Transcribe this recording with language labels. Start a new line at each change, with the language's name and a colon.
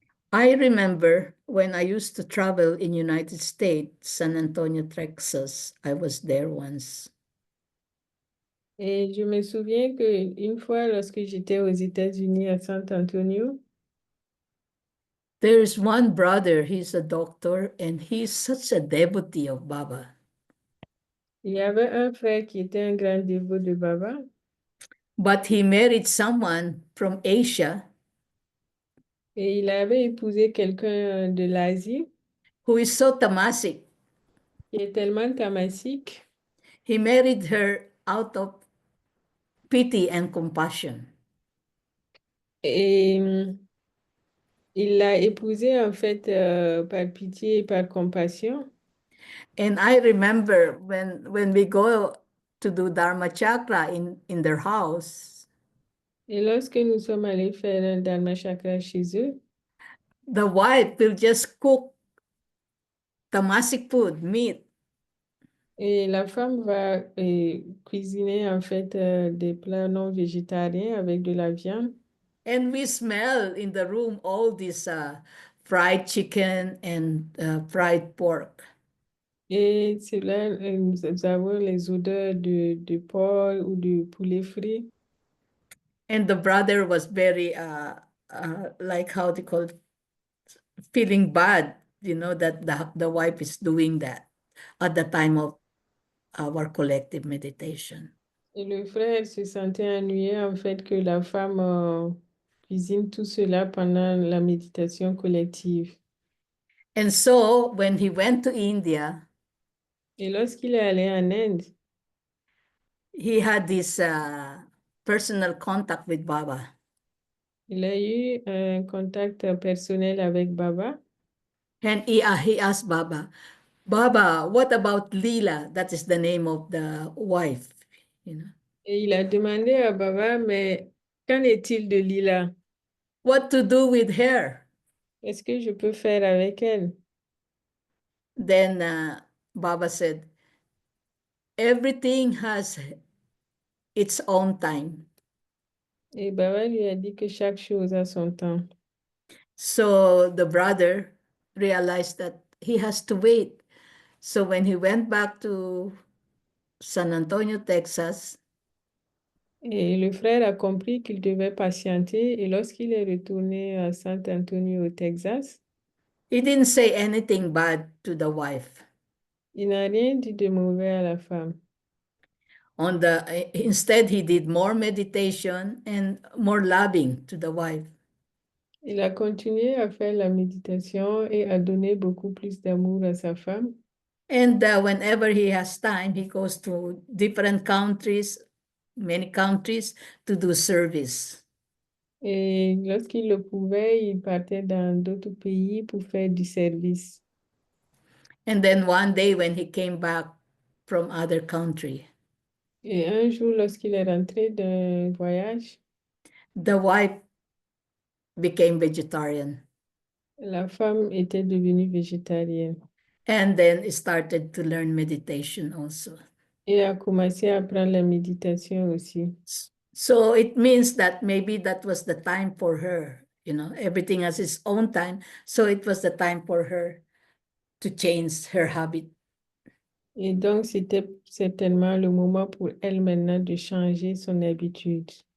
English: I remember when I used to travel in United States, San Antonio, Texas. I was there once.
French: Et je me souviens qu'une fois, lorsque j'étais aux États-Unis à San Antonio,
English: There's one brother, he's a doctor, and he's such a devotee of Baba.
French: il y avait un frère qui était un grand dévot de Baba.
English: But he married someone from Asia
French: Et il avait épousé quelqu'un de l'Asie
English: who is so tamasic.
French: qui est tellement tamasique.
English: He married her out of pity and compassion.
French: Et il l'a épousée en fait par pitié et par compassion.
English: And I remember when we go to do Dharma Chakra in their house,
French: Et lorsque nous sommes allés faire un Dharma Chakra chez eux,
English: the wife will just cook tamasic food, meat,
French: et la femme va cuisiner en fait des plats non végétariens avec de la viande.
English: and we smell in the room all this fried chicken and fried pork.
French: Et c'est là nous avons les odeurs de porc ou de poulet frit.
English: And the brother was very like how they call it, feeling bad, that the wife is doing that at the time of our collective meditation.
French: Et le frère se sentait ennuyé en fait que la femme cuisine tout cela pendant la méditation collective.
English: And so when he went to India,
French: Et lorsqu'il est allé en Inde,
English: he had this personal contact with Baba.
French: il a eu un contact personnel avec Baba.
English: And he asked Baba, Baba, what about Leela? That is the name of the wife, you know.
French: Et il a demandé à Baba, mais qu'en est-il de Lila?
English: What to do with her?
French: Qu'est-ce que je peux faire avec elle?
English: Then Baba said, everything has its own time.
French: Et Baba lui a dit que chaque chose a son temps.
English: So the brother realized that he has to wait. So when he went back to San Antonio, Texas,
French: Et le frère a compris qu'il devait patienter. Et lorsqu'il est retourné à San Antonio, au Texas,
English: he didn't say anything bad to the wife.
French: il n'a rien dit de mauvais à la femme.
English: Instead, he did more meditation and more loving to the wife.
French: Il a continué à faire la méditation et à donner beaucoup plus d'amour à sa femme.
English: And whenever he has time, he goes to different countries, many countries, to do service.
French: Et lorsqu'il le pouvait, il partait dans d'autres pays pour faire du service.
English: And then one day when he came back from other country,
French: Et un jour, lorsqu'il est rentré d'un voyage,
English: the wife became vegetarian
French: la femme était devenue végétarienne.
English: and then started to learn meditation also.
French: Et a commencé à apprendre la méditation aussi.
English: So it means that maybe that was the time for her. Everything has its own time. So it was the time for her to change her habit.
French: Et donc, c'était certainement le moment pour elle maintenant de changer son habitude.